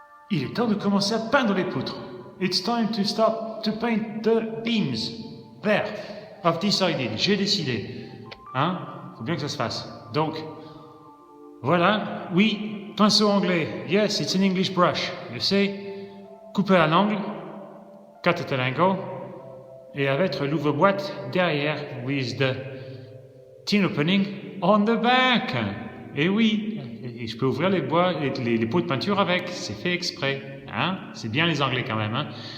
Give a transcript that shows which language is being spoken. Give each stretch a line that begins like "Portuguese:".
French: Il est temps de commencer à peindre les poutres.
English: It's time to start to paint the beams. There. I've decided.
French: J'ai décidé. Hein? Faut bien que ça se fasse. Donc, voilà. Oui, pinceau anglais.
English: Yes, it's an English brush. You see?
French: Couper à l'angle.
English: Cut at an angle.
French: Et avec l'ouvre-boîte derrière.
English: With the tin opening on the back.
French: Et oui. Et je peux ouvrir les pots de peinture avec. C'est fait exprès. Hein? C'est bien les Anglais quand même. Hein?